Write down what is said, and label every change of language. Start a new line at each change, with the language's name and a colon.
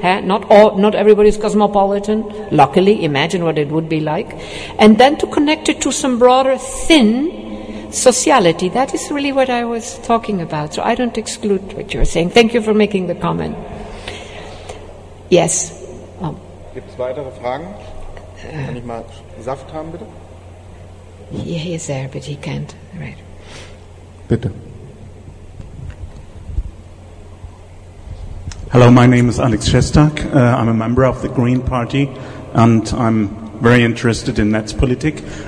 English: Not everybody's cosmopolitan. Luckily, imagine what it would be like. And then to connect it to some broader, thin sociality. That is really what I was talking about. So I don't exclude what you're saying. Thank you for making the comment. Yes.
German: Gibt es weitere Fragen? Kann ich mal Saft haben, bitte?
English: Yeah, he is there, but he can't. Right.
German: Bitte.
English: Hello, my name is Alex Shestak. I'm a member of the Green Party, and I'm very interested in Netzpolitik.